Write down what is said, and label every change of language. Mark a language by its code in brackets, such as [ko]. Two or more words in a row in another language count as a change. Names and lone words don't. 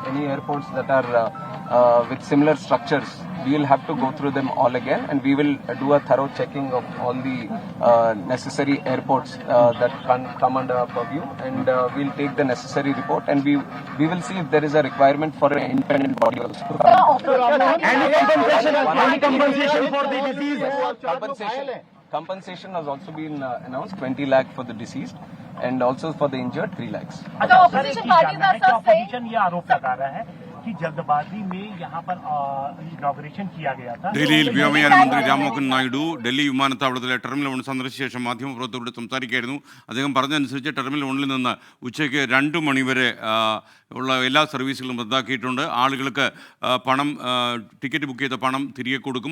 [en] Any airports that are with similar structures we will have to go through them all again, and we will do a thorough checking of all the necessary airports that can come under our purview, and we'll take the necessary report, and we will see if there is a requirement for an independent body also. Any compensation for the disease? Compensation has also been announced, 20 lakh for the deceased, and also for the injured 3 lakhs. [hi] अच्छा, [en] opposition party [hi] का ऐसा सही ऑपोजिशन ये आरोप लगा रहा है कि जल्दबाजी में यहाँ पर इनॉग्रेशन किया गया था. [ml] ഡൽഹിയിൽ വ്യോമയാന മന്ത്രി രാംമോഹൻ നായിഡു ഡൽഹി വിമാനത്താവളത്തിലെ ടെർമിനൽ 1 സന്ദർശിച്ച ശേഷം മാധ്യമപ്രവർത്തകരോട് സംസാരിക്കുകയായിരുന്നു. അദ്ദേഹം പറഞ്ഞതനുസരിച്ച് ടെർമിനൽ 1 നിന്ന് ഉച്ചയ്ക്ക് 2 മണിവരെ ഉള്ള എല്ലാ സർവീസുകളും റദ്ദാക്കിയിട്ടുണ്ട്. ആളുകൾക്ക് പണം, ടിക്കറ്റ് ബുക്ക് ചെയ്ത പണം തിരികെ കൊടുക്കും.